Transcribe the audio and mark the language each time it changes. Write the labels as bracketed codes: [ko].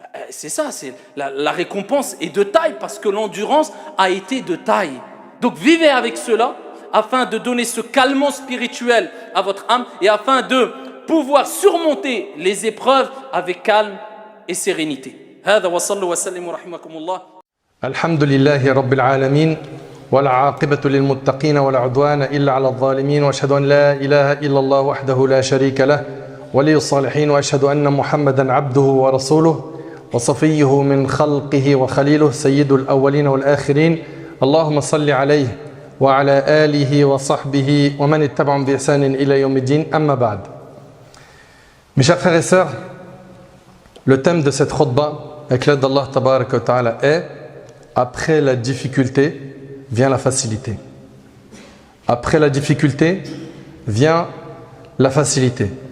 [fr] C'est ça, la récompense est de taille parce que l'endurance a été de taille. Donc vivez avec cela afin de donner ce calmant spirituel à votre âme et afin de pouvoir surmonter les épreuves avec calme et sérénité. [ar] هذا وصلوا وسلموا رحمكم الله. الحمد لله رب العالمين والعاقبة للمتقين ولا عدوان إلا على الظالمين وأشهد أن لا إله إلا الله وحده لا شريك له ولي الصالحين وأشهد أن محمدا عبده ورسوله وصفيه من خلقه وخليله سيد الأولين والآخرين اللهم صل عليه وعلى آله وصحبه ومن اتبعهم بإحسان إلى يوم الدين أما بعد. [fr] Mes chers frères et sœurs, le thème de cette khutbah avec l'aide d'Allah Tabaraka wa Ta'ala est après la difficulté vient la facilité. Après la difficulté vient la facilité.